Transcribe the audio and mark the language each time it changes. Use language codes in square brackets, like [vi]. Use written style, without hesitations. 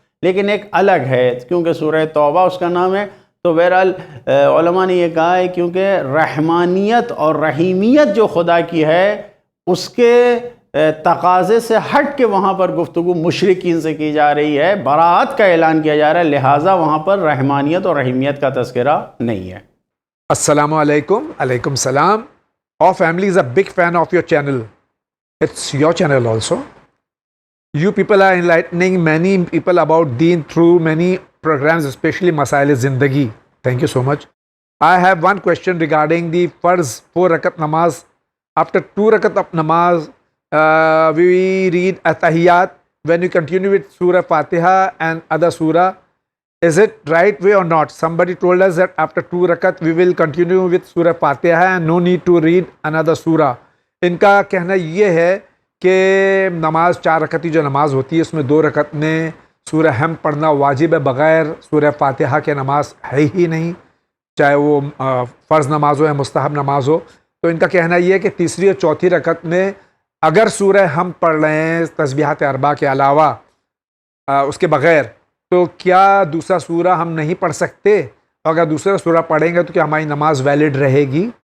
[ur] لیکن ایک الگ ہے کیونکہ سورہ توبہ اس کا نام ہے. تو بہرحال علماء نے یہ کہا ہے کیونکہ رحمانیت اور رحیمیت جو خدا کی ہے اس کے تقاضے سے ہٹ کے وہاں پر گفتگو مشرکین سے کی جا رہی ہے، براءت کا اعلان کیا جا رہا ہے، لہٰذا وہاں پر رحمانیت اور رحیمیت کا تذکرہ نہیں ہے. السلام علیکم. علیکم السلام. [en] Our family is a big fan of your channel. It's your channel also. You people are enlightening many people about Deen through many programs, especially Masail-e-Zindagi. Thank you so much. I have one question regarding the Farz 4 rakat namaz. After 2 rakat of namaz, we read At-Tahiyyat. When we continue with Surah Fatiha and other surah, is it right way or not? Somebody told us that after 2 rakat we will continue with Surah Fatiha and no need to read another surah. [ur] ان کا کہنا یہ ہے کہ نماز 4 رکعتی جو نماز ہوتی ہے اس میں 2 رکعت میں سورہ حمد پڑھنا واجب ہے، بغیر سورہ فاتحہ کے نماز ہے ہی نہیں، چاہے وہ فرض نماز ہو یا مستحب نماز ہو. تو ان کا کہنا یہ ہے کہ تیسری اور چوتھی رکعت میں اگر سورہ حمد پڑھ رہے ہیں تسبیحات 4 کے علاوہ اس کے بغیر، تو کیا دوسرا سورہ ہم نہیں پڑھ سکتے؟ اور اگر دوسرا سورہ پڑھیں گے تو کیا ہماری نماز ویلڈ رہے گی؟